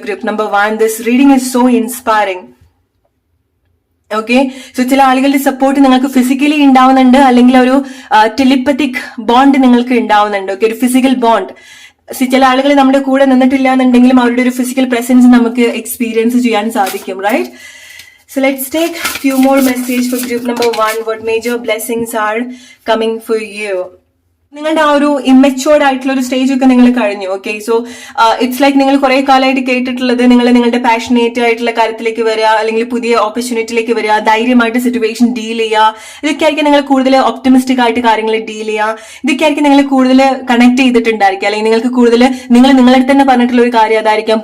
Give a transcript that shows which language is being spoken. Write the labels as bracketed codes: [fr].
[ml] Group number 1, [en] This reading is so inspiring. [ml] Okay, so ചില ആളുകളുടെ support നിങ്ങൾക്ക് physically ഉണ്ടാവുന്നുണ്ട്, അല്ലെങ്കിൽ ഒരു ടെലിപ്പത്തിക് ബോണ്ട് നിങ്ങൾക്ക് ഉണ്ടാവുന്നുണ്ട്. ഓക്കെ, ഒരു ഫിസിക്കൽ ബോണ്ട്. ചില ആളുകൾ നമ്മുടെ കൂടെ നിന്നിട്ടില്ല എന്നുണ്ടെങ്കിലും അവരുടെ ഒരു ഫിസിക്കൽ പ്രസൻസ് നമുക്ക് എക്സ്പീരിയൻസ് ചെയ്യാൻ സാധിക്കും, right? [en] So let's take few more message for group number 1. What major blessings are coming for you? [ml] നിങ്ങളുടെ ആ ഒരു ഇമ്മച്ചുവേർഡ് ആയിട്ടുള്ള ഒരു സ്റ്റേജ് ഒക്കെ നിങ്ങൾ കഴിഞ്ഞു. ഓക്കെ, [en] so it's like [ml] നിങ്ങൾ കുറെ കാലമായിട്ട് കേട്ടിട്ടുള്ളത് നിങ്ങൾ നിങ്ങളുടെ പാഷനേറ്റ് ആയിട്ടുള്ള കാര്യത്തിലേക്ക് വരിക, അല്ലെങ്കിൽ പുതിയ ഓപ്പർച്യൂണിറ്റിയിലേക്ക് വരിക, ധൈര്യമായിട്ട് സിറ്റുവേഷൻ ഡീൽ ചെയ്യുക. ഇതൊക്കെ ആയിരിക്കും നിങ്ങൾ കൂടുതൽ ഒപ്റ്റിമിസ്റ്റിക് ആയിട്ട് കാര്യങ്ങൾ ഡീൽ ചെയ്യുക. ഇതൊക്കെ ആയിരിക്കും നിങ്ങൾ കൂടുതൽ കണക്ട് ചെയ്തിട്ടുണ്ടായിരിക്കും, അല്ലെങ്കിൽ നിങ്ങൾക്ക് കൂടുതൽ നിങ്ങളുടെ തന്നെ പറഞ്ഞിട്ടുള്ള ഒരു കാര്യം അതായിരിക്കാം.